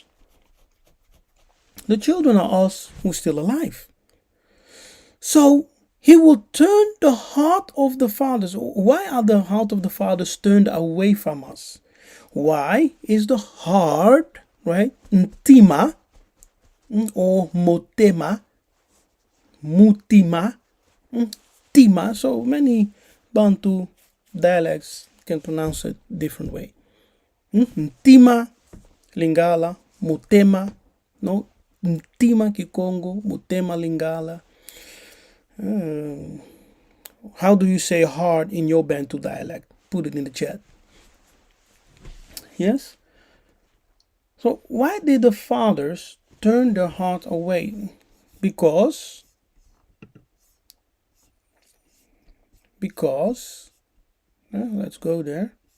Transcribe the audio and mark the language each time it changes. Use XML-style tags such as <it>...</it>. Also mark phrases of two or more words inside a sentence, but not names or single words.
<en>The children are us who are still alive. So, he will turn the heart of the fathers. Why are the heart of the fathers turned away from us? Why is the heart, right, ntima, or motema, mutima, tima? So many Bantu dialects can pronounce it different way. Ntima, Lingala, motema, no, ntima Kikongo, motema Lingala. How do you say heart in your Bantu dialect? Put it in the chat. Yes? So why did the fathers turn their heart away? Because let's go there.</en>